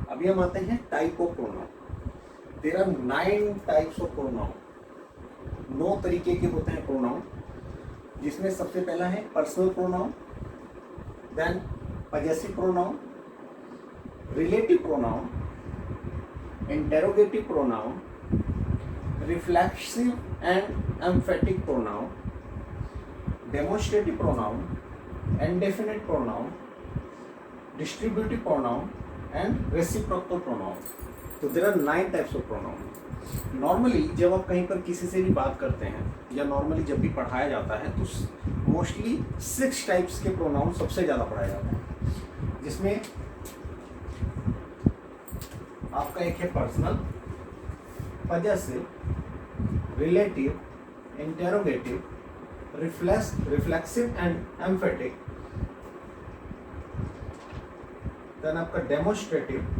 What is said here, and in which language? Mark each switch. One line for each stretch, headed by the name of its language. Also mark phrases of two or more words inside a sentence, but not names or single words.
Hindi: अभी हम आते हैं
English: type of pronoun. There are 9 types of pronoun.
Hindi: 9 तरीके के होते हैं प्रोनाउन, जिसमें सबसे पहला है
English: personal pronoun, then possessive pronoun, relative pronoun, interrogative pronoun, reflexive and emphatic pronoun, demonstrative pronoun, indefinite pronoun, distributive pronoun and reciprocal pronoun. तो there are 9 types of pronoun.
Hindi: नॉर्मली जब आप कहीं पर किसी से भी बात करते हैं या नॉर्मली जब भी पढ़ाया जाता है तो
English: mostly 6 types
Hindi: के प्रोनाउन सबसे ज़्यादा पढ़ाया जाता है, जिसमें आपका एक है
English: personal, possessive, relative, interrogative, reflexive and emphatic, then
Hindi: आपका डेमोन्स्ट्रेटिव।